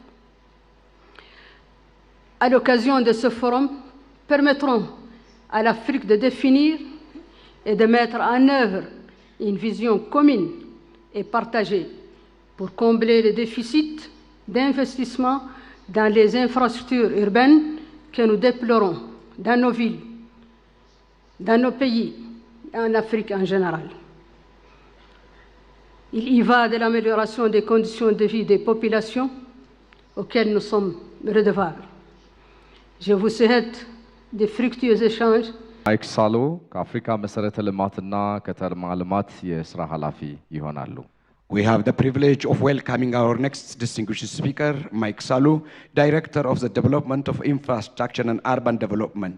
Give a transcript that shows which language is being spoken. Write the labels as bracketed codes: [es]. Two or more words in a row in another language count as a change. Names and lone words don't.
[fr] à l'occasion de ce forum, permettront à l'Afrique de définir et de mettre en œuvre une vision commune et partagée pour combler le déficit d'investissement dans les infrastructures urbaines que nous déplorons dans nos villes, dans nos pays et en Afrique en général. Il y va de l'amélioration des conditions de vie des populations auxquelles nous sommes redevables. Je vous souhaite de fructueux échanges. [am] ማይክ ሳሎ ከአፍሪካ መሰረተ ልማትና ከተማ ልማት የስራ ኃላፊ ይሆናሉ። [en] We have the privilege of welcoming our next distinguished speaker, Mike Salu, Director of the Development of Infrastructure and Urban Development.